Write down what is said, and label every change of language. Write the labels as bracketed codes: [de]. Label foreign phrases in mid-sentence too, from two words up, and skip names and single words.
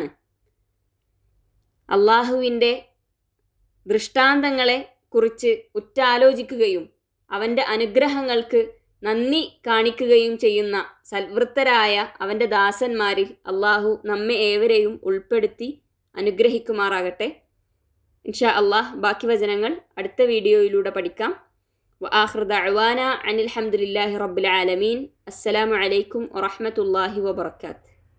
[ml] അള്ളാഹുവിൻ്റെ ദൃഷ്ടാന്തങ്ങളെ കുറിച്ച് ഉറ്റാലോചിക്കുകയും അവൻ്റെ അനുഗ്രഹങ്ങൾക്ക് നന്ദി കാണിക്കുകയും ചെയ്യുന്ന സൽവൃത്തരായ അവൻ്റെ ദാസന്മാരിൽ അള്ളാഹു നമ്മെ ഏവരെയും ഉൾപ്പെടുത്തി അനുഗ്രഹിക്കുമാറാകട്ടെ. [ar] إن شاء الله [ml] ബാക്കി വചനങ്ങൾ അടുത്ത വീഡിയോയിലൂടെ പഠിക്കാം. [ar] وآخر دعوانا عن الحمد لله رب العالمين. السلام عليكم ورحمة الله وبركاته.